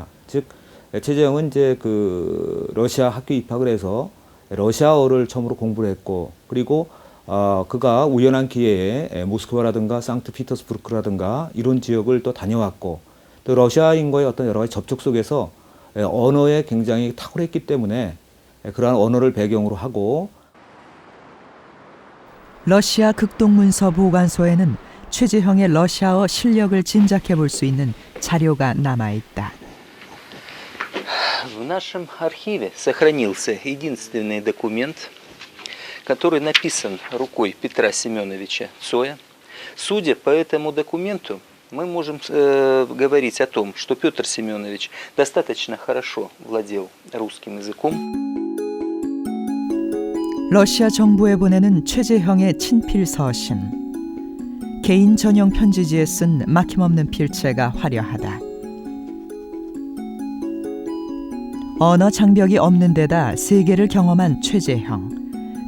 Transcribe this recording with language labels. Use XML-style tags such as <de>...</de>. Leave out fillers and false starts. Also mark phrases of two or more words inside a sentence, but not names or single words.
<ko>즉 최재형은 이제 그 러시아 학교 입학을 해서 러시아어를 처음으로 공부를 했고 그리고 그가 우연한 기회에 모스크바라든가 상트피터스부르크라든가 이런 지역을 또 다녀왔고 또 러시아인과의 어떤 여러 가지 접촉 속에서 언어에 굉장히 탁월했기 때문에 그러한 언어를 배경으로 하고 러시아 극동문서 보관소에는 최재형의 러시아어 실력을 짐작해 볼 수 있는 자료가 남아 있다.</ko> <ru>В нашем архиве сохранился единственный документ, который написан рукой Петра Семеновича Цоя. Судя по этому документу, мы можем говорить о том, что Петр Семенович достаточно хорошо владел русским языком.</ru> <ko>러시아 정부에 보내는 최재형의 친필 서신. 개인 전용 편지지에 쓴 막힘없는 필체가 화려하다. 언어 장벽이 없는 데다 세계를 경험한 최재형.</ko>